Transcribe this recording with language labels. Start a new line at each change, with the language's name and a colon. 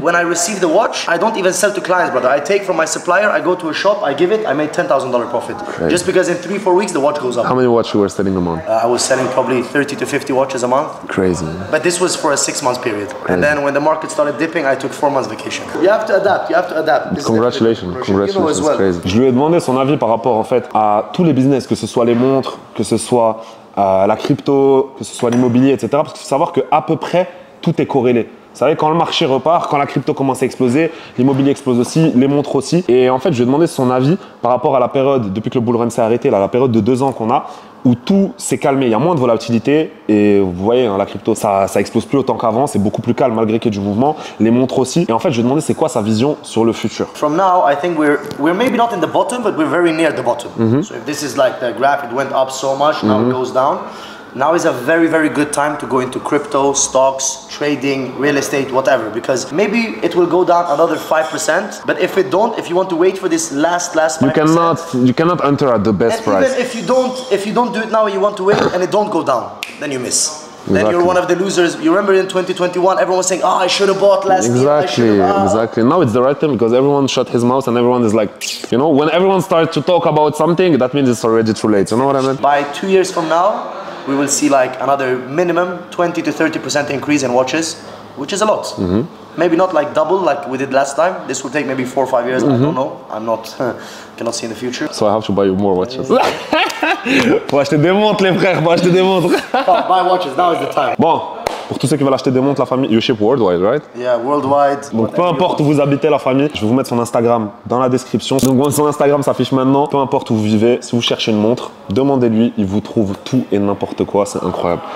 English: When I received the watch, I don't even sell to clients, brother. I take from my supplier, I go to a shop, I give it, I made $10,000 profit. Crazy. Just because in 3-4 weeks the watch goes up. How many watches you were selling a month? I was selling probably 30 to 50 watches a month. Crazy. But this was for a 6-month period. Crazy. And then when the market started dipping, I took 4 months vacation. You have to adapt. Congratulations. Congratulations. You know as well. Crazy.
French: Je lui ai demandé son avis par rapport en fait à tous les business, que ce soit les montres, que ce soit la crypto, que ce soit l'immobilier, etc. Parce qu'il faut savoir qu'à peu près, tout est corrélé. Vous savez, quand le marché repart, quand la crypto commence à exploser, l'immobilier explose aussi, les montres aussi. Et en fait, je lui ai demandé son avis par rapport à la période, depuis que le bull run s'est arrêté, là, la période de 2 ans qu'on a, où tout s'est calmé. Il y a moins de volatilité et vous voyez, hein, la crypto, ça explose plus autant qu'avant. C'est beaucoup plus calme malgré qu'il y ait du mouvement. Les montres aussi. Et en fait, je lui ai demandé c'est quoi sa vision sur le futur.
English: From now, I think we're maybe not in the bottom, but we're very near the bottom. So if this is like the graph, it went up so much, now it goes down. Now is a very, very good time to go into crypto, stocks, trading, real estate, whatever. Because maybe it will go down another 5%. But if you want to wait for this last 5%, you cannot enter at the best price. Even if you don't do it now, you want to wait and it don't go down, then you miss. Then you're one of the losers. You remember in 2021, everyone was saying, "Oh, I should have bought last year." Exactly. Now it's the right time because everyone shut his mouth and everyone is like, you know, when everyone starts to talk about something, that means it's already too late. You know what I mean? By 2 years from now, we will see like another minimum 20 to 30% increase in watches, which is a lot. Maybe not like double like we did last time. This will take maybe 4 or 5 years. I don't know. I'm not, cannot see in the future. So I have to buy you more watches.
French: Faut acheter des montres, les frères. Faut acheter des montres.
English: Oh, buy watches. Now is the time.
French: Bon, pour tous ceux qui veulent acheter des montres, la famille,
English: you ship worldwide, right? Yeah, worldwide.
French: Donc peu importe où vous habitez, la famille, je vais vous mettre son Instagram dans la description. Donc son Instagram s'affiche maintenant. Peu importe où vous vivez, si vous cherchez une montre, demandez-lui, il vous trouve tout et n'importe quoi, c'est incroyable.